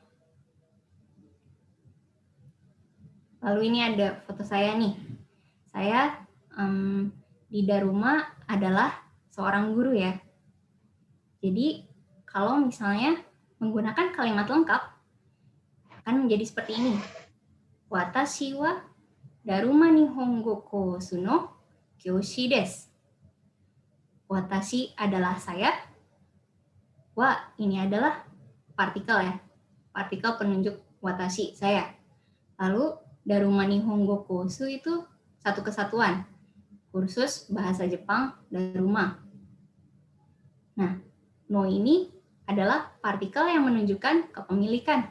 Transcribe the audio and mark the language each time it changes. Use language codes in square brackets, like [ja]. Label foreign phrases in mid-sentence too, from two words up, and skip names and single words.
[id] Lalu ini ada foto saya nih. Saya di Daruma adalah seorang guru ya. Jadi kalau misalnya menggunakan kalimat lengkap akan menjadi seperti ini. [ja] 私はダルマ日本語コースの教師です. [id] Watashi adalah saya. Wa ini adalah partikel ya. Partikel penunjuk watashi, saya. Lalu Daruma Nihongo Kosu itu satu kesatuan. Kursus bahasa Jepang Daruma. Nah, no ini adalah partikel yang menunjukkan kepemilikan.